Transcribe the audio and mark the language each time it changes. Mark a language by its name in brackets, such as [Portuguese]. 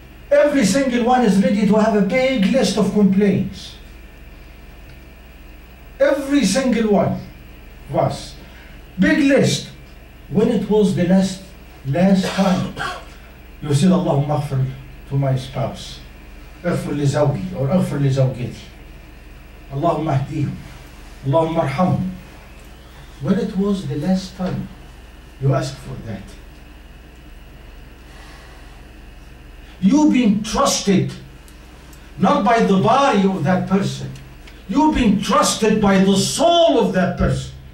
[English] Every single one is ready to have a big list of complaints. Every single one was. Big list. When it was the last time you said, [Arabic] Allahumma aghfir [English] to my spouse. [Arabic] اغفر لزوجي or اغفر لزوجتي. Allahumma ahdihum. Allahumma arhamhum. [English] When it was the last time you asked for that? You've been trusted not by the body of that person. You've been trusted by the soul of that person.